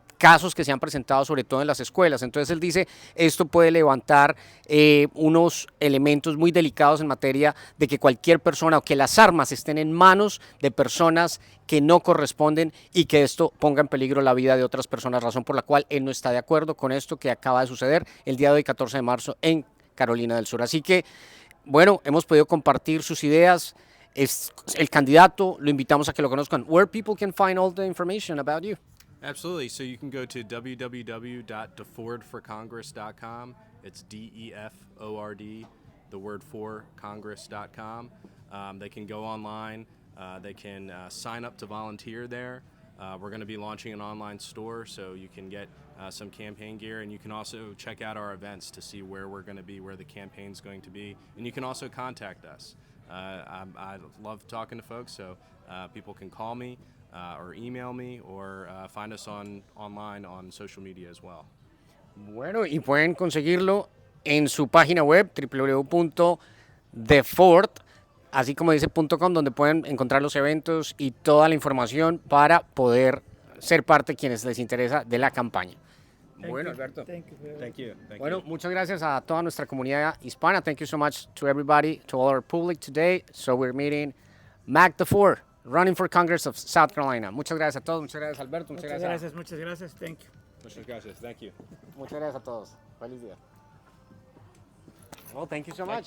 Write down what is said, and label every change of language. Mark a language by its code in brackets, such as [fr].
[es] casos que se han presentado sobre todo en las escuelas. Entonces él dice, esto puede levantar unos elementos muy delicados en materia de que cualquier persona o que las armas estén en manos de personas que no corresponden y que esto ponga en peligro la vida de otras personas, razón por la cual él no está de acuerdo con esto que acaba de suceder el día de hoy, 14 de marzo, en Carolina del Sur. Así que, bueno, hemos podido compartir sus ideas. Es el candidato, lo invitamos a que lo conozcan. [en] Where people can find all the information about you. Absolutely. So you can go to www.defordforcongress.com. It's DEFORD, the word for congress.com. They can go online. They can sign up to volunteer there. We're going to be launching an online store, so you can get some campaign gear, and you can also check out our events to see where we're going to be, where the campaign's going to be, and you can also contact us. I love talking to folks, so people can call me or email me or find us online on social media as well. [es] Bueno, y pueden conseguirlo en su página web www.deford, así como dice .com, donde pueden encontrar los eventos y toda la información para poder ser parte quienes les interesa de la campaña. Bueno, Alberto. [en] Thank you very much. Thank you. [es] Bueno, muchas gracias a toda nuestra comunidad hispana. [en] Thank you so much to everybody, to all our public today. So we're meeting Mac Deford, running for Congress of South Carolina. [es] Muchas gracias a todos. Muchas gracias, Alberto. Muchas gracias. [en] Thank you. [es] Muchas gracias. [en] Thank you. [es] Muchas gracias a todos. Feliz día. [en] Well, thank you so much.